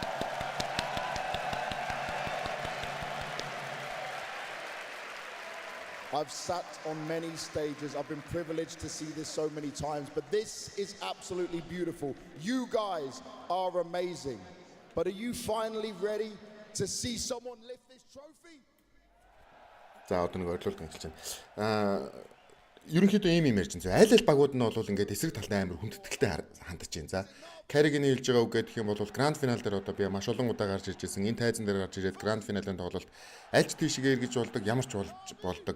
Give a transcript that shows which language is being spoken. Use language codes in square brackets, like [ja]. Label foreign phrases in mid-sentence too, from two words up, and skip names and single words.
[en] I've sat on many stages. I've been privileged to see this so many times, but this is absolutely beautiful. You guys are amazing. But are you finally ready to see someone lift this trophy? [mn] За одоо нэг орлуулт хэлж байна. Ерөнхийдөө ийм ярьж байна. Аль багууд нь бол ингээд эсрэг талтай амар хүндэтгэлтэй хандж байна. За Carrigan хэлж байгаа үг гэх юм бол гранд финал дээр одоо би маш олон удаа гарч ирж байсан. Энэ тайзан дээр гарч ирээд гранд финалийн тоглолт аль ч тийшээ эргэж болдог, ямар ч болдог.